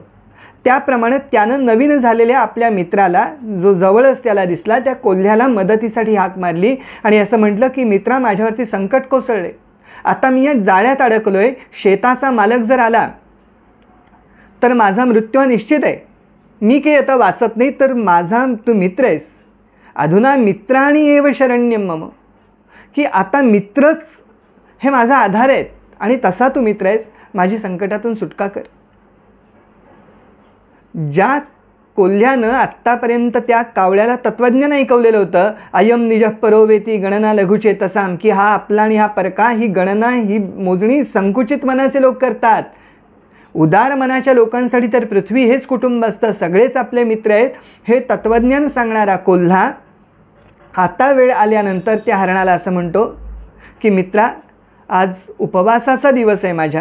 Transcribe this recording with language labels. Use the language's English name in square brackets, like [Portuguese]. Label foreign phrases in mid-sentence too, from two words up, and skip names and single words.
[Marathi] त्याप्रमाणे त्यानं नवीन झालेल्या आपल्या मित्राला जो जवळच त्याला दिसला त्या कोल्ह्याला मदतीसाठी हाक मारली आणि असं म्हटलं की मित्रा, माझ्यावरती संकट कोसळले. आता मी या जाळ्यात अडकलो आहे. शेताचा मालक जर आला तर माझा मृत्यू निश्चित आहे. मी काही आता वाचत नाही तर माझा तू मित्र आहेस. [Sanskrit] अधुना मित्राणी एव शरण्यम मम, [Marathi] की आता मित्रच हे माझा आधार आहेत आणि तसा तू मित्र आहेस. माझी संकटातून सुटका कर. ज्या कोल्ह्यानं आत्तापर्यंत त्या कावळ्याला तत्त्वज्ञान ऐकवलेलं होतं, [Sanskrit] अयम निजः परोवेती गणना लघुचेतसाम, [Marathi] की हा आपला आणि हा परका, ही गणना ही मोजणी संकुचित मनाचे लोक करतात. उदार मनाच्या लोकांसाठी तर पृथ्वी हेच कुटुंब असतं, सगळेच आपले मित्र आहेत. हे तत्त्वज्ञान सांगणारा कोल्हा आता वेळ आल्यानंतर त्या हरणाला असं म्हणतो की मित्रा, आज उपवासाचा दिवस आहे माझ्या.